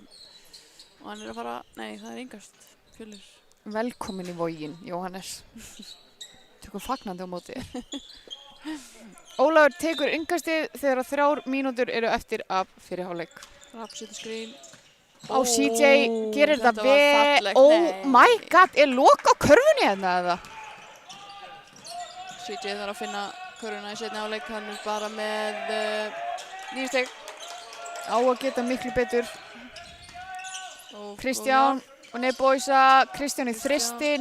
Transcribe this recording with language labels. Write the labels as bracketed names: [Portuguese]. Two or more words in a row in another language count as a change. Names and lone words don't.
[Icelandic] Og hann er að fara, nei það er yngast, Fjölnir. Velkomin í Vogin, Jóhannes. Tökum fagnandi á móti. Ólafur tekur yngastið þegar 3 mínútur eru eftir af fyrri hálfleik. Rapp setur skrín. CJ gerir þetta vel. [English] Oh my god, [Icelandic] er loka á körfunni hérna eða? CJ þarf að finna körfuna í seinni hálfleik, hann er bara með 9 stig. Á að geta miklu betur. Kristján og Neboisa, Kristján í þristinn.